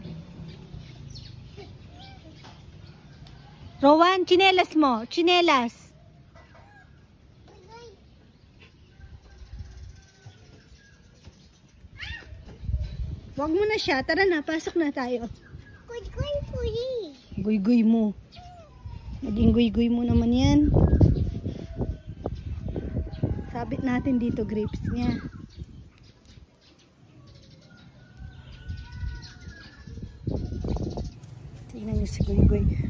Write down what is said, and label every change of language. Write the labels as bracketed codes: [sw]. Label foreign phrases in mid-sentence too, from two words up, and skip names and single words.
[tl] Rowan, chinelas mo. Chinelas. Wag mo na siya. Tara na, pasok na tayo. Kuy. Guy-guy mo. Naging guy-guy mo naman yan. Sabit natin dito grapes niya. Tingnan niyo si Guy-guy.